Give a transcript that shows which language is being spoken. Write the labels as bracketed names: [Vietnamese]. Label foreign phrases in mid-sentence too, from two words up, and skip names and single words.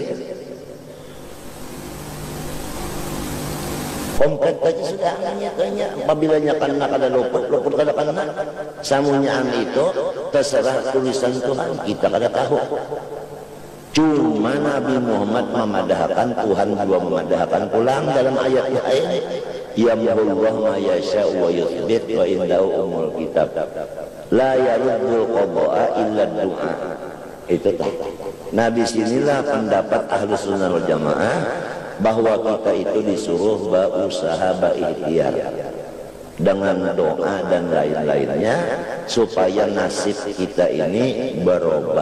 [Banjar] Komplit aja sudah kayaknya apabila karena kada luput kada kena samunyaan itu terserah tulisan Tuhan kita kada tahu. Cuma Nabi Muhammad memadahkan, Tuhan juga memadahkan pulang dalam ayat lain [Arabic] يمحو الله ما يشاء ويثبت وعنده أم الكتاب لا يرد القضاء إلا الدعاء. [Banjar] Itu tak. Nah disinilah pendapat [Arabic] أهل السنة والجماعة [Banjar] bahwa kita itu disuruh berusaha berikhtiar dengan doa dan lain-lainnya supaya nasib kita ini berubah.